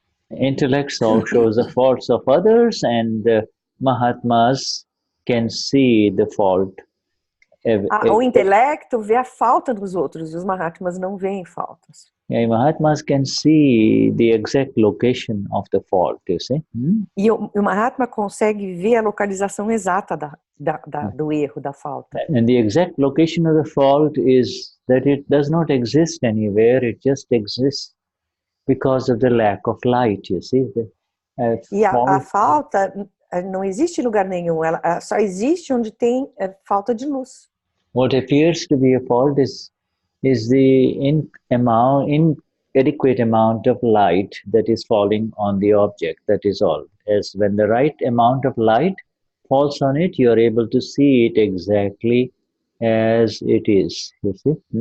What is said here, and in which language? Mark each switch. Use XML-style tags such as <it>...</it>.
<en>Intellect shows the faults of others, and the Mahatmas can see the fault.</en> <pt>O intelecto vê a falta dos outros, e os Mahatmas não veem faltas.</pt> <en>Yeah, Mahatmas can see the exact location of the fault, you see?</en> <pt>E o Mahatma consegue ver a localização exata do erro, da falta.</pt> <en>And the exact location of the fault is that it does not exist anywhere, it just exists because of the lack of light, you see?</en> <pt>E a falta não existe em lugar nenhum, ela só existe onde tem falta de luz.</pt> <en>What appears to be a fault is the inadequate amount of light that is falling on the object, that is all. As when the right amount of light falls on it, you are able to see it exactly as it is, you see?</en>